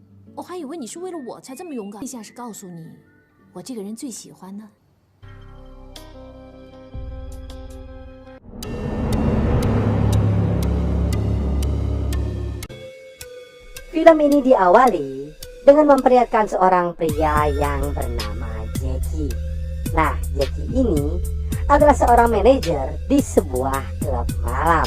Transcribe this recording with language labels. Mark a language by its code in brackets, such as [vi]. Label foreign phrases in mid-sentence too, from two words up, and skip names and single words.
[zh] 我还以为你是为了我才这么勇敢。陛下是告诉你，我这个人最喜欢呢。 [id] Film ini diawali dengan memperlihatkan seorang pria yang bernama Jackie. Nah, Jackie ini adalah seorang manajer di sebuah klub malam.